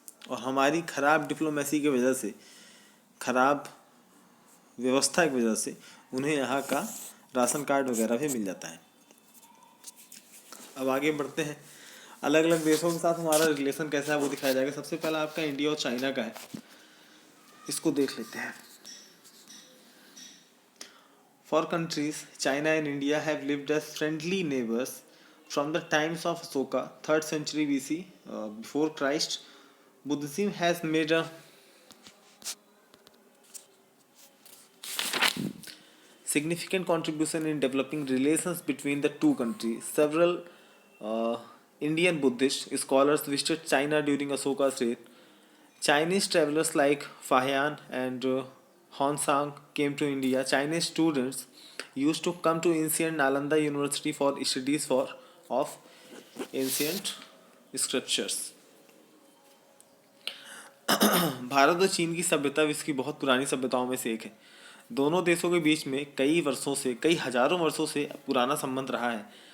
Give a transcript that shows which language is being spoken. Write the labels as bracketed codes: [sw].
[hi] और हमारी ख़राब डिप्लोमेसी की वजह से, ख़राब व्यवस्था की वजह से उन्हें यहाँ का राशन कार्ड वगैरह भी मिल जाता है. अब आगे बढ़ते हैं. अलग अलग देशों के साथ हमारा रिलेशन कैसा है वो दिखाया जाएगा. सबसे पहला आपका इंडिया और चाइना का है, इसको देख लेते हैं. [en] For countries, China and India have lived as friendly neighbors from the times of Ashoka, 3rd century BC, before Christ. Buddhism has made a significant contribution in developing relations between the two countries. Several uh, Indian Buddhist scholars visited China during Ashoka's reign. Chinese travelers like Fahian and Honsang came to India. Chinese students used to come to ancient Nalanda University for studies of ancient scriptures. [hi] Bharat और चीन की सभ्यता विश्व की बहुत पुरानी सभ्यताओं में से एक है. दोनों देशों के बीच में कई वर्षों से, कई हजारों वर्षों से पुराना संबंध रहा है.